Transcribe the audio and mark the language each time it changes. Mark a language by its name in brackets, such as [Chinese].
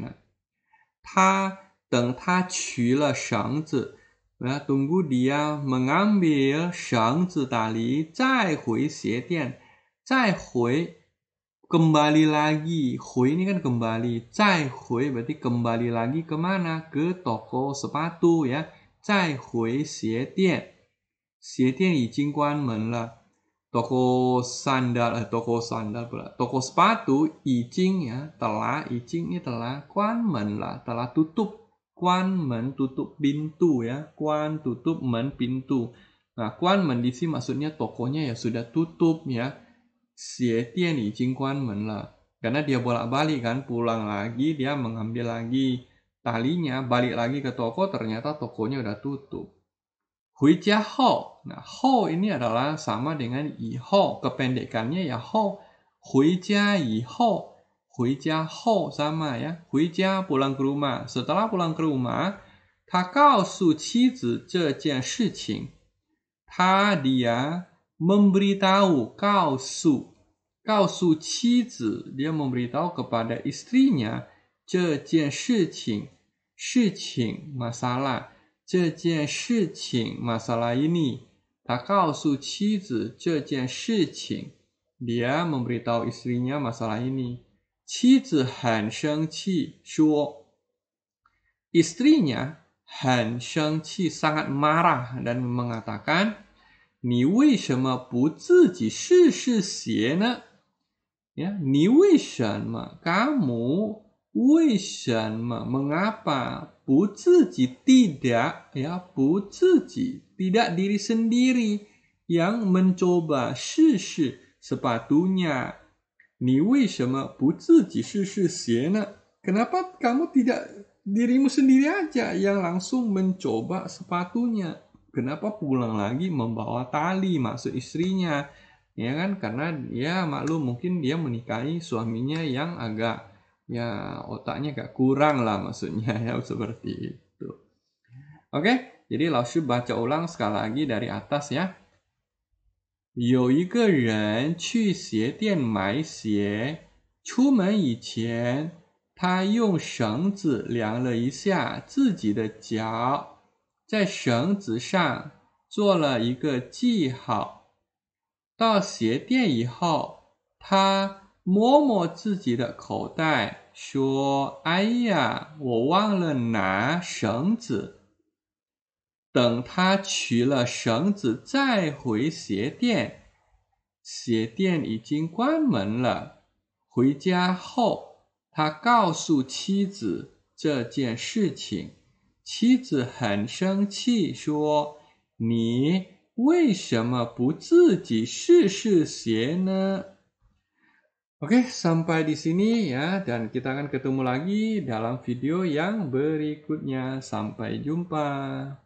[Indonesian] Nah, [Chinese] 等他取了绳子 [Indonesian] ya, tunggu dia mengambil 绳子 tali, [Chinese] 再回鞋店, 再回 [Indonesian] kembali lagi, 回 ini kan kembali, 再回 berarti kembali lagi kemana? Ke toko sepatu ya, [Chinese] 再回鞋店, 鞋店已经关门了。 [Indonesian] toko sandal pula, toko sepatu 已经 ya, telah, 已经 ini telah, [Chinese] 关门了 [Indonesian] telah tutup, 关门 tutup pintu ya, 关 tutup, 门 pintu. Nah, 关门 di sini maksudnya tokonya ya sudah tutup ya. [Chinese] 鞋店已经关门了 [Indonesian] karena dia bolak-balik kan, pulang lagi dia mengambil lagi talinya, balik lagi ke toko, ternyata tokonya udah tutup. [Chinese] 回家后. [Indonesian] Nah, 后 ini adalah sama dengan 以后, kependekannya ya 后. [Chinese] 回家以后, 回家后 [Indonesian] sama ya. [Chinese] 回家 [Indonesian] pulang ke rumah. Setelah pulang ke rumah, [Chinese] 他告诉妻子这件事情. [Indonesian] Dia memberitahu, 告诉妻子, dia memberitahu kepada istrinya [Chinese] 这件事情, [Indonesian] 事情 masalah, 这件事情 masalah ini. [Chinese] 他告诉妻子这件事情, [Indonesian] dia memberitahu istrinya masalah ini. [Chinese] 妻子很生气说, [Indonesian] istrinya [Chinese] 很生气 [Indonesian] sangat marah dan mengatakan, [Chinese] 你为什么不自己试试写呢? [Indonesian] Ya, [Chinese] 你为什么 [Indonesian] kamu 为什么 mengapa 不自己 tidak ya 不自己 tidak diri sendiri yang mencoba 试试 sepatunya. [Chinese] 你为什么不自己试试写呢? [Indonesian] Kenapa kamu tidak dirimu sendiri aja yang langsung mencoba sepatunya? Kenapa pulang lagi membawa tali, maksud istrinya? Ya kan, karena ya maklum mungkin dia menikahi suaminya yang agak ya otaknya agak kurang lah maksudnya ya seperti itu. Oke, jadi Laoshi baca ulang sekali lagi dari atas ya. [Chinese] 有一个人去鞋店买鞋，出门以前，他用绳子量了一下自己的脚，在绳子上做了一个记号。到鞋店以后，他摸摸自己的口袋，说：“哎呀，我忘了拿绳子。” 等他取了绳子再回鞋店，鞋店已经关门了。回家后，他告诉妻子这件事情，妻子很生气，说：“你为什么不自己试试鞋呢？” [Indonesian] Oke, sampai di sini ya, dan kita akan ketemu lagi dalam video yang berikutnya. Sampai jumpa.